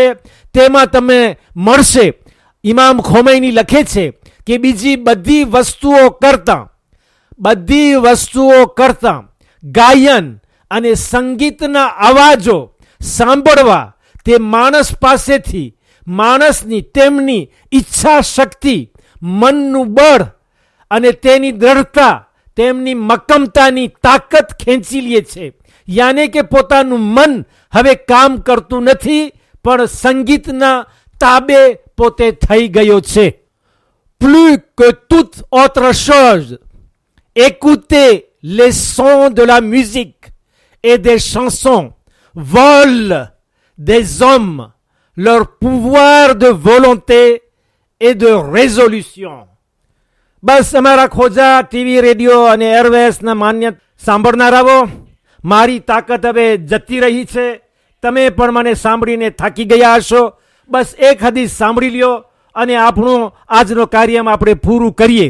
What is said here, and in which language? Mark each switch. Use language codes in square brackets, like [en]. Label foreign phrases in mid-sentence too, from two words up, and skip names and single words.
[gu] તેમાં તમે મળશે ઇમામ ખોમૈની લખે છે કે બીજી બધી વસ્તુઓ કરતા ગાયન અને સંગીતના અવાજો સાંભળવા તે માણસ પાસેથી માણસની તેમની ઈચ્છા શક્તિ, મનનું બળ અને તેની દ્રઢતા, તેમની મક્કમતાની તાકાત ખેંચી લે છે. યાને કે પોતાનું મન હવે કામ કરતું નથી, પણ સંગીતના તાબે પોતે થઈ ગયો છે. [fr] Plus que toute autre chose, écouter les sons de la musique et des chansons vole des hommes leur pouvoir de volonté et de résolution. [gu] બસ અમારા ખોજા ટીવી રેડિયો અને એરવેસના માન્ય સાંભળનારાઓ, મારી તાકાત હવે જતી રહી છે. તમે પણ મને સાંભળીને થાકી ગયા હશો. બસ એક હદીસ સાંભળી લ્યો અને આપણું આજનો કાર્યમાં આપણે પૂરું કરીએ.